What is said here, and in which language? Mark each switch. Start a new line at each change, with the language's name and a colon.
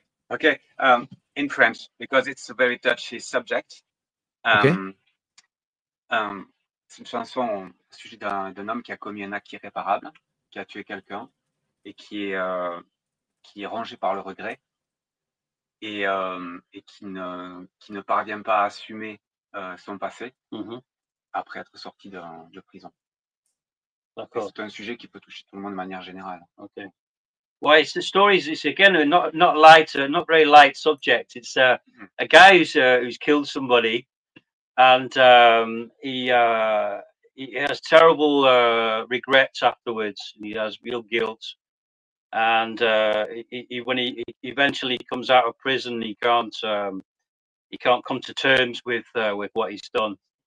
English: Okay, in French, because it's a very touchy subject. Okay.
French: C'est une chanson au sujet d'un homme qui a commis un acte irréparable, qui a tué quelqu'un et qui est rongé par le regret et qui ne parvient pas à assumer son passé après être sorti de prison. D'accord. C'est un sujet qui peut toucher tout le monde de manière générale.
English: Okay. Well, it's the stories. It's again not light, not very light subject. It's a guy who's killed somebody, and he has terrible regrets afterwards. He has real guilt, and when he eventually comes out of prison, he can't come to terms with what he's done.